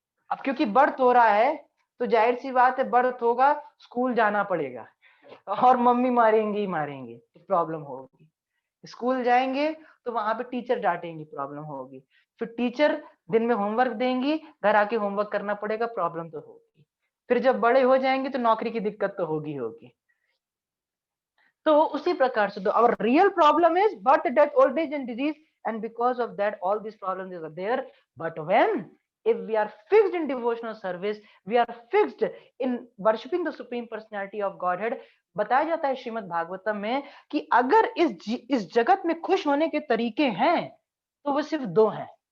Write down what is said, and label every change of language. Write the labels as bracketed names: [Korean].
[Hindi] अब क्योंकि बर्थ हो रहा है, तो जाहिर सी बात है, बर्थ होगा, स्कूल जाना पड़ेगा, और मम्मी मारेंगी ही मारेंगी, तो प्रॉब्लम होगी। स्कूल जाएंगे तो वहां पे टीचर डांटेंगी, प्रॉब्लम होगी। फिर टीचर दिन में होमवर्क देंगी, घर आके होमवर्क करना पड़ेगा, प्रॉब्लम तो होगी। फिर जब बड़े हो जाएंगे तो नौकरी की दिक्कत तो होगी होगी। तो उसी प्रकार से [English] our real problem is birth, death, old age and disease, and because of that all these problems are there. But when, if we are fixed in devotional service, we are fixed in worshipping the supreme personality of Godhead, [Hindi] बताया जाता है श्रीमद् भागवतम में कि अगर इस जगत में खुश होने के तरीके हैं तो वो सिर्फ 2 हैं।